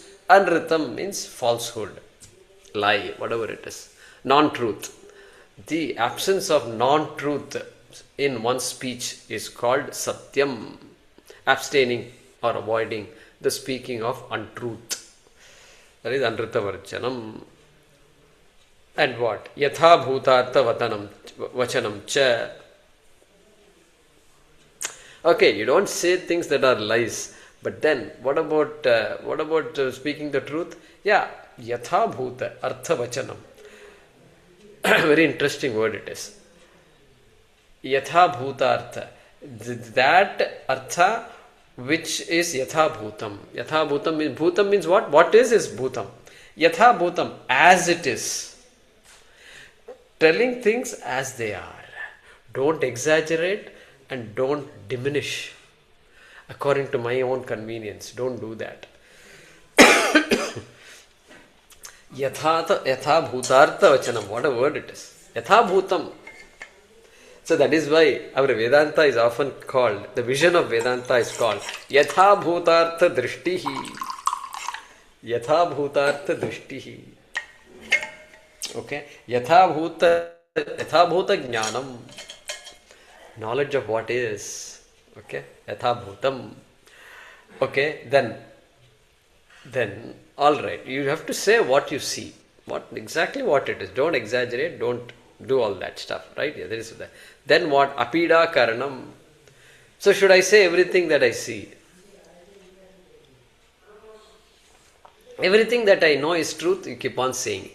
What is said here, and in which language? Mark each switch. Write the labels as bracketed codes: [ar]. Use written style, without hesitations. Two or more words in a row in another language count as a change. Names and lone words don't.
[en] Anritam means falsehood, lie, whatever it is. Non-truth. The absence of non-truth. in one's speech is called satyam, abstaining or avoiding the speaking of untruth. That is unhurtful. And what? [sa] Yatha bhutartha vachanam cha. [en] Okay, you don't say things that are lies, but then what about speaking the truth? Yeah, [sa] yatha bhuta artha vachanam. [en] Very interesting word it is. [sa] Yatha bhuta artha. [en] That artha which is [sa] yatha bhutam. Yatha bhutam [en] means what? What is [sa] bhutam? Yatha bhutam, [en] as it is. Telling things as they are. Don't exaggerate and don't diminish according to my own convenience. Don't do that. [sa] Yatha bhutartha vachanam. [en] What a word it is. [sa] Yatha bhutam. [en] So that is why our Vedanta is often called, the vision of Vedanta is called [sa] Yatha bhutartha drishtihi. Yatha bhutartha drishtihi. Okay? Yatha bhuta jnanam. [en] Knowledge of what is. Okay? [sa] Yatha bhutam. [en] Okay? Then alright. You have to say what you see. Exactly what it is. Don't exaggerate. Don't do all that stuff. Right? Yeah, there is that. Then what? [sa] Apida karanam. [en] So should I say everything that I see? Everything that I know is truth, you keep on saying it.